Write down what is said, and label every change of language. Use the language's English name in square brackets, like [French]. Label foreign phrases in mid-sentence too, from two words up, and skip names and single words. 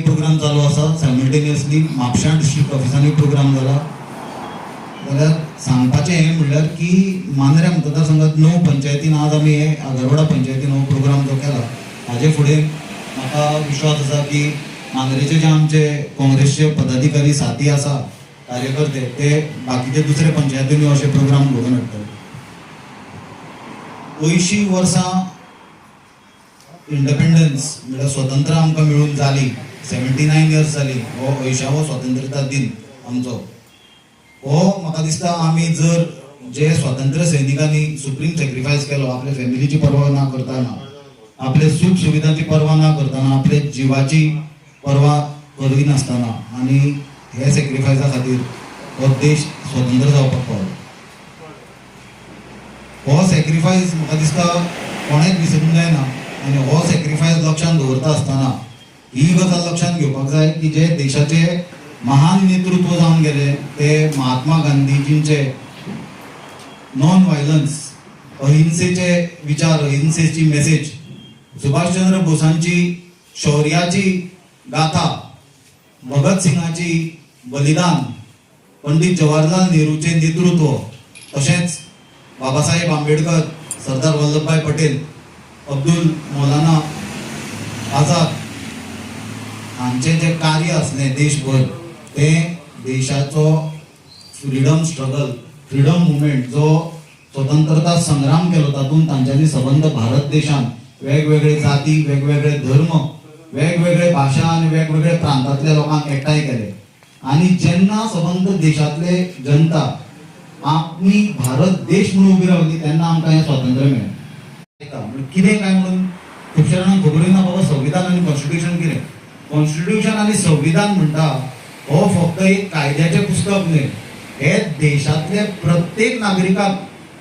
[Konkani] प्रोग्राम चालू आसा सायमल्टेनियसली म्हापशां डिस्ट्रिक्ट ऑफिसांनी प्रोग्राम जाला जाल्यार सांगपाचें हें म्हणल्यार की मांद्र्या मतदारसंघात 9 पंचायतीन आज आमी हे आगारवाडा पंचायतीन हो प्रोग्राम जो केला हाजे फुडें म्हाका विश्वास आसा की मांद्रेचे जे आमचे काँग्रेसचे पदाधिकारी साथी आसा कार्यकर्ते ते बाकीचे दुसरे पंचायतींनी अशे प्रोग्राम घडोवन हाडटले 80 वर्सां इंडिपेंडन्स म्हणजे स्वतंत्र आमकां मेळून जाली 79 इयर्स जाली हो 80वो स्वतंत्रता दिन आमचो हो म्हाका दिसता आमी जर जे स्वातंत्र्य सैनिकांनी [English] supreme sacrifice [Konkani] केलो आपल्या फॅमिलीची पर्वा ना करताना आपले सुख सुविधांची पर्वा ना करताना आपले जिवाची पर्वा करिनासतना आनी हे सॅक्रिफायसा खातीर हो देश स्वतंत्र जावपाक पावलो हो सॅक्रिफायस म्हाका दिसता कोणेच विसरूंक जायना आनी हो सॅक्रिफायस लक्षांत दवरता आसतना ही गजाल लक्षांत घेवपाक जाय की जे देशाचे महान नेतृत्व जावन गेले ते महात्मा गांधीजींचे [English] non violence [Konkani] अहिंसेचे विचार अहिंसेची मेसेज सुभाषचंद्र बोसांची शौर्याची गाथा भगत सिंगाची बलिदान पंडित जवाहरलाल नेहरूचे नेतृत्व तशेंच बाबासाहेब आंबेडकर सरदार वल्लभभाई पटेल अब्दुल मौलाना आझाद हांचे जे कार्य असलें देशभर ते देशाचो [English] freedom struggle freedom movement [Konkani] जो स्वतंत्रता संग्राम केलो तातूंत तांच्यांनी सबंद भारत देशान वेगवेगळे जाती वेगवेगळे धर्म वेगवेगळे भाशा आनी वेगवेगळे प्रांतांतल्या लोकांक एकठांय केले आनी जेन्ना सबंद देशांतले जनता आमी भारत देश म्हणून उबी रावली तेन्ना आमकां हें स्वातंत्र्य मेळ्ळें कितें काय म्हणून खुबश्या जाणांक खबरूय ना बाबा संविधान आनी कॉन्स्टिट्यूशन कितें कॉन्स्टिट्यूशन आनी संविधान म्हणटा हो फक्त एक कायद्याचें पुस्तक न्हय हे देशांतले प्रत्येक नागरिकाक